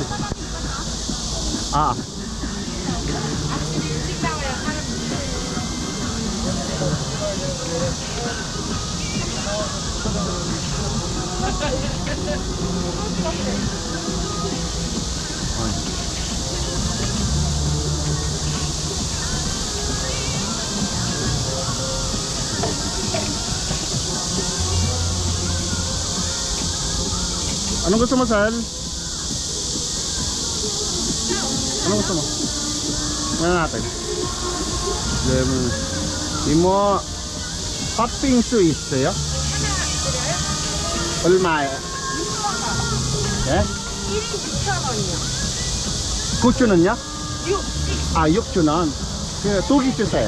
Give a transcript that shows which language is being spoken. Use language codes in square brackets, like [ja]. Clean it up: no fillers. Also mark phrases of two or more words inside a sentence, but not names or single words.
[tl] Ah. Anong gusto mo, Sal? Anong gusto mo? Ano natin? [ko] Imo 팥빙수 있어요? 얼마에? 예? 1인 6,000원이요. 9,000원요? 6. 아, 6,000원. 그 두개 주세요.